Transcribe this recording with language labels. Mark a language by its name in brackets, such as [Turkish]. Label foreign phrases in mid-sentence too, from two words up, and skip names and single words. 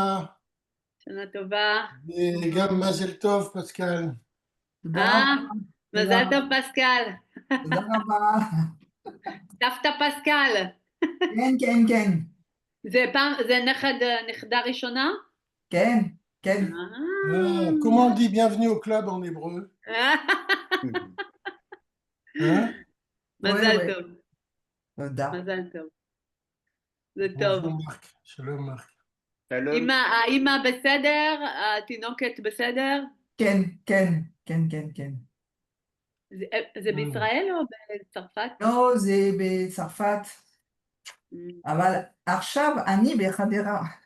[Hebrew] שנה טובה. Et גם מזל טוב, Pascal. תודה מזל טוב פסקל. רבה. סבתא פסקל. כן, כן, כן. זה נכדה ראשונה? כן, כן. [French] Comment on dit bienvenue au club en hébreu? Hein? [Hebrew] מזל [French] Ouais. [Hebrew] טוב. תודה. מזל טוב. זה טוב. [French] Bonjour Marc. Shalom Marc. [Hebrew] שלום. האמא בסדר? התינוקת בסדר? כן, כן, כן, כן, כן. זה בישראל או בצרפת? לא, זה בצרפת, אבל עכשיו אני בחדרה.